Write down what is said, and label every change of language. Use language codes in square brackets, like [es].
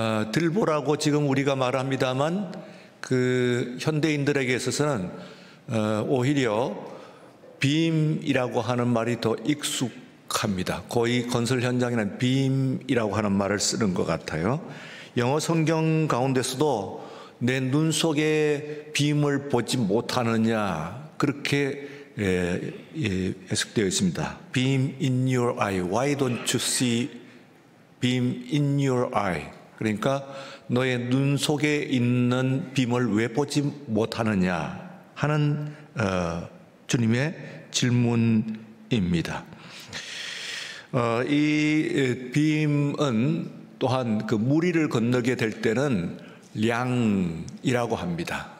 [ko] 들보라고 지금 우리가 말합니다만 그 현대인들에게 있어서는 오히려 빔이라고 하는 말이 더 익숙합니다. 거의 건설 현장에는 빔이라고 하는 말을 쓰는 것 같아요. 영어 성경 가운데서도 내 눈 속에 빔을 보지 못하느냐, 그렇게 해석되어 있습니다. [en] Beam in your eye. Why don't you see beam in your eye? [ko] 그러니까 너의 눈 속에 있는 빔을 왜 보지 못하느냐 하는 주님의 질문입니다. 이 빔은 또한 그 무리를 건너게 될 때는 량이라고 합니다.